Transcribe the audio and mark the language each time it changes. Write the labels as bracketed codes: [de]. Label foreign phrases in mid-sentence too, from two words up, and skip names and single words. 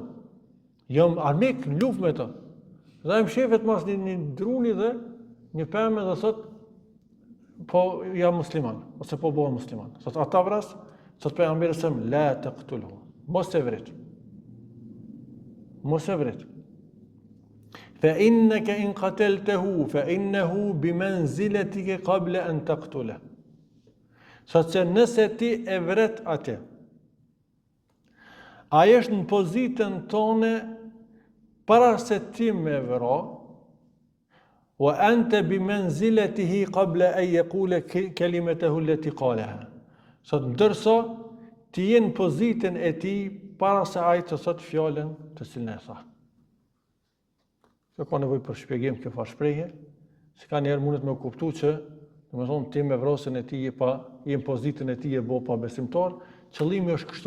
[sq] Jam armik në luft me të. Dhe më shefet mas një druni dhe një pemë dhe thot, po jam musliman, ose po bëhem musliman. Thot ata vras, thot pejgamberi sem, [ar] لا تقتله. [sq] Mos e vrit. Mos e vrit. [ar] فإنك إن قتلته فإنه بمنزلتك قبل أن تقتله. [sq] Thot se nëse ti e vret atë, ai është në pozitën tone para se ti me vra, [ar] وأنت بمنزلته قبل أن يقول كلمته التي قالها. [sq] Sot ndërsa ti je në pozitën e tij para se ai të thot fjalën të cilën e tha. Kjo ka nevojë për shpjegim, kjo fa shprehje, se ka njerë mundet me kuptu që, do të thonë, ti me vrasjen e tij je në pozitën e tij e bo pa besimtar, qëllimi është kështu.